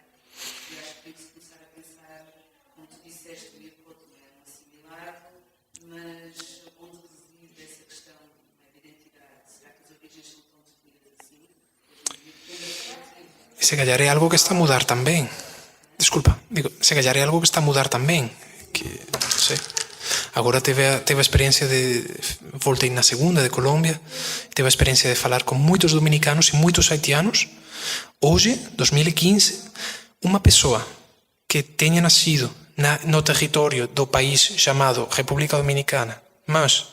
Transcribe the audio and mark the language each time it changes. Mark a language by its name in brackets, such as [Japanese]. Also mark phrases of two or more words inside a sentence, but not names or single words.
[Portuguese] E acho que tem que se começar a pensar, como tu disseste, o Iapote não é um assimilado, mas onde reside essa questão da identidade? Será que as origens são tão definidas assim? E se calhar é algo que está a mudar tamén. Desculpa, digo, se calhar é algo que está a mudar tamén. [Galician] Que, non sei. Agora teve a experiencia de... Voltei na segunda de Colombia. Teve a experiencia de falar con moitos dominicanos e moitos haitianos. Hoxe, 2015, unha persoa que teña nacido no territorio do país chamado República Dominicana, mas